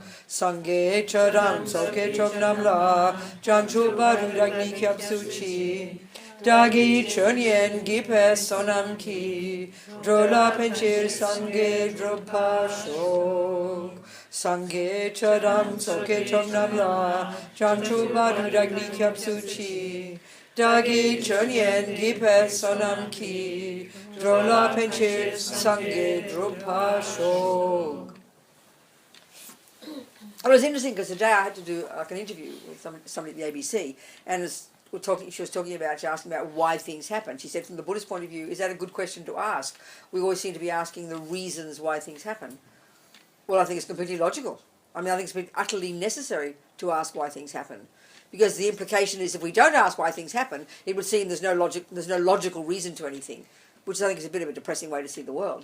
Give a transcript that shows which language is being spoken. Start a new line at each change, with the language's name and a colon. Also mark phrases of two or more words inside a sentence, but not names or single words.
Tibetan: སངས་རྒྱས་ཆོས་དང་ཚོགས་ཀྱི་མཆོག་རྣམས་ལ། བྱང་ཆུབ་བར་དུ་བདག་ནི་སྐྱབས་སུ་མཆི། བདག་གིས་ཆོས་ཉན་བགྱིས་པའི་བསོད་ནམས་ཀྱིས། འགྲོ་ལ་ཕན་ཕྱིར་སངས་རྒྱས་འགྲུབ་པར་ཤོག. སངས་རྒྱས་ཆོས་དང་ཚོགས་ཀྱི་མཆོག་རྣམས་ལ། བྱང་ཆུབ་བར་དུ་བདག་ནི་སྐྱབས་སུ་མཆི. བདག་གིས་ཆོས་ཉན་བགྱིས་པའི་བསོད་ནམས་ཀྱིས། འགྲོ་ལ་ཕན་ཕྱིར་སངས་རྒྱས་འགྲུབ་པར་ཤོག.
English: It was interesting because today I had to do like an interview with somebody at the ABC, and she was talking about, she asked me about why things happen. She said, from the Buddhist point of view, is that a good question to ask? We always seem to be asking the reasons why things happen. Well, I think it's completely logical. I mean, I think it's utterly necessary to ask why things happen, because the implication is if we don't ask why things happen, it would seem there's no logical reason to anything, which I think is a bit of a depressing way to see the world.